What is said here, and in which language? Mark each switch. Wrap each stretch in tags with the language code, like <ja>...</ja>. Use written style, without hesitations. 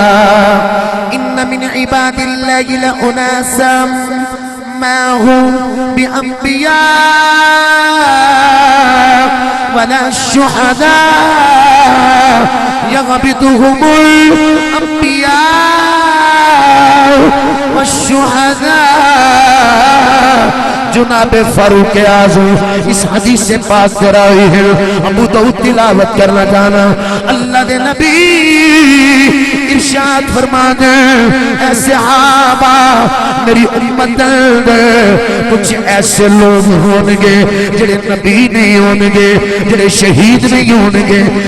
<ar>ان من عباد اللہ لأناسا ما هم بأنبياء ولا الشهداء يغبطهم الأنبياء والشهداء.</ar> <ur>جناب فاروق اعظم اس حدیث سے پاک کرائی ہے.</ur> <pa>ابو داؤد تلاوت کرنا جانا اللہ دے نبی ارشاد فرما دے اے صحابہ میری امت دے کچھ ایسے لوگ ہونگے جڑے نبی نہیں ہونگے جڑے شہید نہیں ہونگے.</pa>